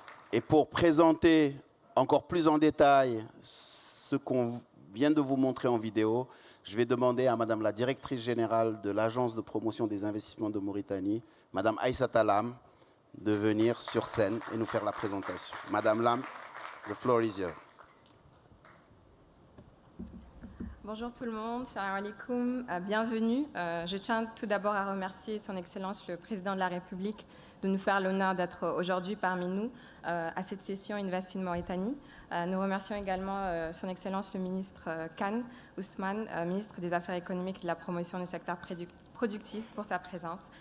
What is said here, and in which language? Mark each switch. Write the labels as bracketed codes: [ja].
[fr] Et pour présenter encore plus en détail ce qu'on vient de vous montrer en vidéo, je vais demander à Madame la directrice générale de l'Agence de promotion des investissements de Mauritanie, Madame Aïssata Lam, de venir sur scène et nous faire la présentation. [en] Madame Lam, the floor is yours. [fr] Bonjour tout le monde, salam alaikum, bienvenue. Je tiens tout d'abord à remercier Son Excellence le Président de la République de nous faire l'honneur d'être aujourd'hui parmi nous à cette session Invest in Mauritanie. Nous remercions également Son Excellence le ministre Khan Ousmane, ministre des Affaires économiques et de la promotion des secteurs productifs pour sa présence.